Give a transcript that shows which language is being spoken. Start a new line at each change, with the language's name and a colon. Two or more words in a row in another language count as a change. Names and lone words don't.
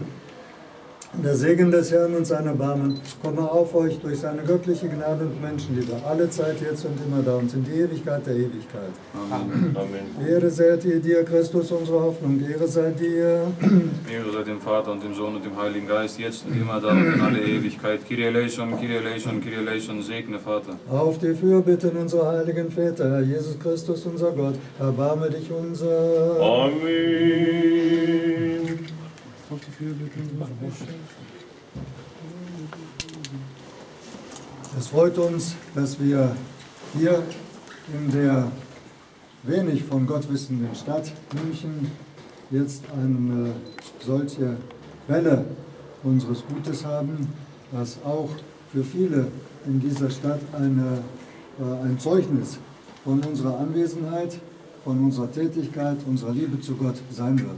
German: Der Segen des Herrn und sein Erbarmen komme auf euch durch seine göttliche Gnade und Menschenliebe, alle Zeit, jetzt und immer da und in die Ewigkeit der Ewigkeit. Amen. Amen. Ehre sei dir, Christus, unsere Hoffnung, Ehre sei dir. Ehre sei dem Vater und dem Sohn und dem Heiligen Geist, jetzt und immer da und in alle Ewigkeit.
Greek: Κύριε ἐλέησον, Κύριε ἐλέησον, Κύριε ἐλέησον,
German: segne Vater. Auf die Fürbitten unserer heiligen Väter, Herr Jesus Christus, unser Gott, erbarme dich unser. Amen. Es freut uns, dass wir hier in der wenig von Gott wissenden Stadt München jetzt eine solche Quelle unseres Gutes haben, was auch für viele in dieser Stadt ein Zeugnis von unserer Anwesenheit, von unserer Tätigkeit, unserer Liebe zu Gott sein wird.